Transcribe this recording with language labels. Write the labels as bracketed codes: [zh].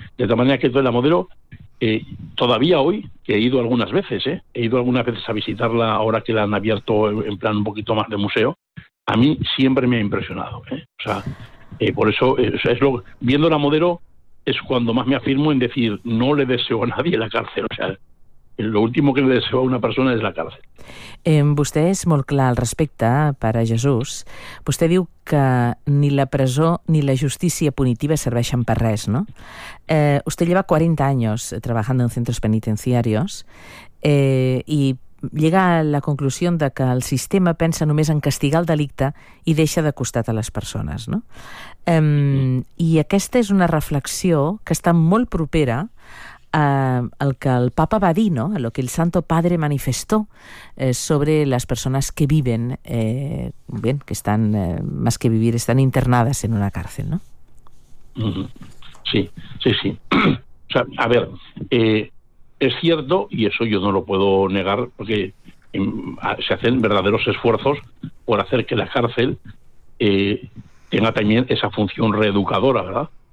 [es] De tal manera que toda la Modelo, todavía hoy, que he ido algunas veces, he ido algunas veces a visitarla ahora que la han abierto en plan un poquito más de museo, a mí siempre me ha impresionado, ¿eh? O sea, por eso, viendo la Modelo es cuando más me afirmo en decir, no le deseo a nadie la cárcel, o sea, lo último que le deseo a una persona [ca] és la càrcel. Vostè és molt clar al respecte, pare Jesús. Vostè diu que ni la presó ni la justícia punitiva serveixen per res, no? [es] Usted lleva 40 años trabajando en centros penitenciarios y llega a la conclusión de que el sistema [ca] pensa només en castigar el delicte i deixa de costat a les persones, no? I aquesta és una reflexió que està molt propera al que el Papa va dir, ¿no? [es] A lo que el Santo Padre manifestó sobre las personas que viven, bien, que están, más que vivir, están internadas en una cárcel, ¿no? Sí, sí, sí. O sea, a ver, es cierto, y eso yo no lo puedo negar, porque se hacen verdaderos esfuerzos por hacer que la cárcel tenga también esa función reeducadora, ¿verdad?